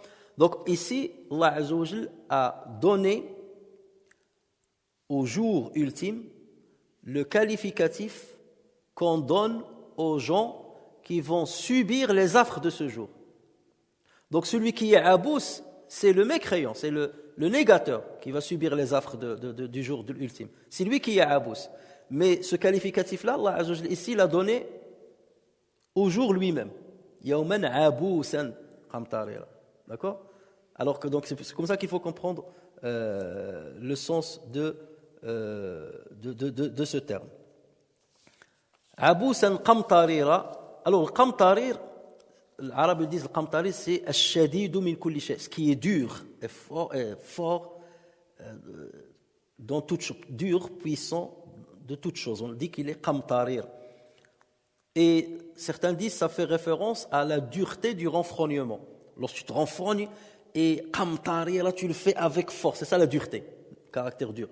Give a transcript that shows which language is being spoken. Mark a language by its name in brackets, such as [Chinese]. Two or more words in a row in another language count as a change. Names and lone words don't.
[French] Donc ici, [Arabic] الله عز وجل [French] a donné au jour ultime le qualificatif qu'on donne aux gens qui vont subir les affres de ce jour. Donc celui qui est abous, c'est le mécréant, c'est le négateur qui va subir les affres du jour ultime. C'est lui qui est abous. Mais ce qualificatif-là, [Arabic] الله عز وجل [French] ici l'a donné au jour lui-même. [Arabic] يوما عبوسا قمطريرا. [French] D'accord? Alors que donc c'est comme ça qu'il faut comprendre le sens de ce terme. [Arabic] عبوسا قمطريرا. [French] Alors le qamtarir, les Arabes disent le qamtarir, c'est [Arabic] الشديد من كل شيء, [French] ce qui est dur, est fort dans toute chose, dur, puissant de toute chose. On dit qu'il est qamtarir. Et certains disent que ça fait référence à la dureté du renfrognement. Lorsque tu te renfrognes et qamtarir, là tu le fais avec force, c'est ça la dureté, caractère dur.